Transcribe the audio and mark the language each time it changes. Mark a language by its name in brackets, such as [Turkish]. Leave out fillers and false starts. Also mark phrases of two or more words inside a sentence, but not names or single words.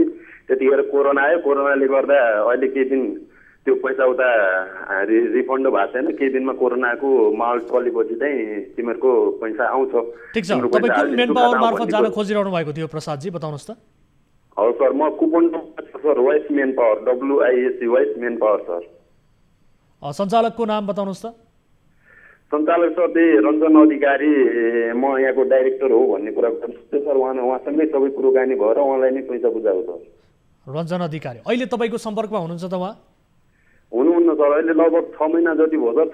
[Nepali] त्यतिखेर कोरोना आयो, कोरोनाले गर्दा अहिले केही दिन त्यो पैसा उता रिफन्ड भएको छैन। केही दिनमा कोरोनाको माहौल चलेपछि चाहिँ तिमीहरूको पैसा आउँछ। ठिक छ, तपाईँ कुन [English] manpower [Nepali] मार्फत जान खोजिरहनु भएको थियो प्रसादजी, बताउनुहोस् त। हजुर सर, म कुपन सर वाइस मेन पावर, WISC वाइस मेन पावर सर। सञ्चालकको नाम बताउनुहोस् त। सञ्चालक सर त्यही रञ्जन अधिकारी, म यहाँको डाइरेक्टर हो भन्ने कुरा गर्छु सर। उहाँसँगै सबै कुराकानी भएर उहाँलाई नै पैसा बुझाएको सर। रञ्जन अधिकारी अहिले तपाईँको सम्पर्कमा हुनुहुन्छ त उहाँ? हुनुहुन्न सर, अहिले लगभग 6 महिना जति भयो सर।